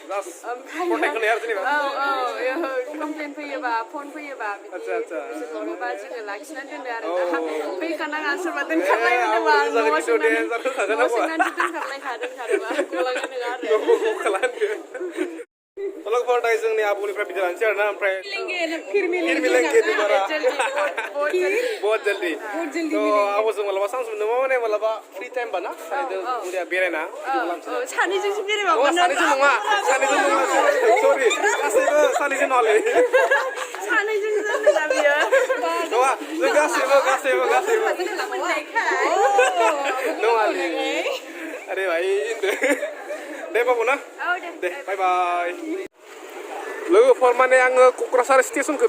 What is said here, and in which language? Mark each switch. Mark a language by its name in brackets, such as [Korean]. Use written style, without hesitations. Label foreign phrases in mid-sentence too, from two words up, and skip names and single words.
[Bodo] कमप्लेन फैयोबा फन फैयोबा बिदि बिसोरखौबा जोङो लाखिनानै दोनो आरो फैखानाङा सोरबा दोनखारलायनोबा न'आव सोंनानैसो दोनखारलायखादोंबा गलांनो नङा आरो लोगोफोर दायो जोंनि आब'निफ्राय बिदि लानोसै आरो ना ओमफ्राय [Hindi] फिर मिलेंगे दोबारा बहुत जल्दी तो [Bodo] आब'जों मालाबा चान्स मोनदोंबा माने मालाबा [English] free time [Bodo] बा ना सानैजों बेरायना सानैजोंसो बेरायबा सानैजों नङा सरि गासैबो सानैजों नङालै सानैजोंसो होनदों बियो नङा जों गासैबो नङालै [Hindi] अरे भाई [Bodo] दे बाबु ना दे [English] bye bye [Bodo] लोगोफोर माने आङो क'क्राझार स्टेशनखौ